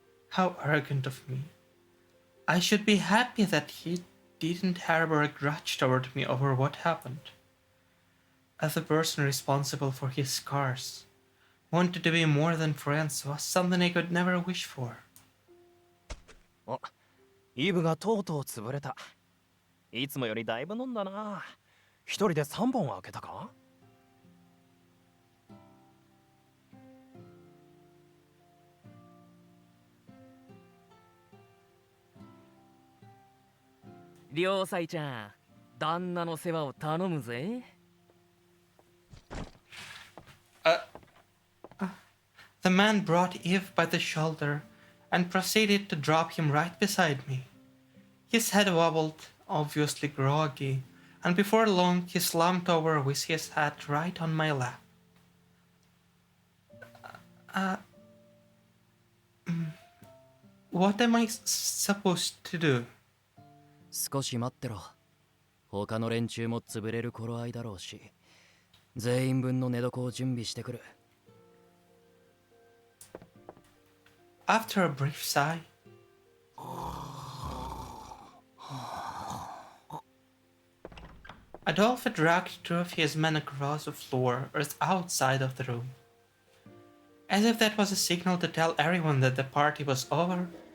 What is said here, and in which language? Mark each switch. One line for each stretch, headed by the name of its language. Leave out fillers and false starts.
English: How arrogant of me. I should be happy that he didn't harbor a grudge toward me over what happened. As the person responsible for his scars, wanted to be more than friends was something I could never wish for.
Japanese: お、イブがとうとう潰れた。いつもよりだいぶ飲んだな。一人で3本開けたか？両妻ちゃん、旦那の世話を頼むぜ。
English: The man brought Yves by the shoulder and proceeded to drop him right beside me. His head wobbled, obviously groggy, and before long he slumped over with his head right on my lap. What am I supposed to do?
Japanese: 少し待ってろ。他の連中も潰れる頃合いだろうし、全員分の寝床を準備してくる。
English: After a brief sigh, Adolphe dragged two of his men across the floor or outside of the room. As if that was a signal to tell everyone that the party was over,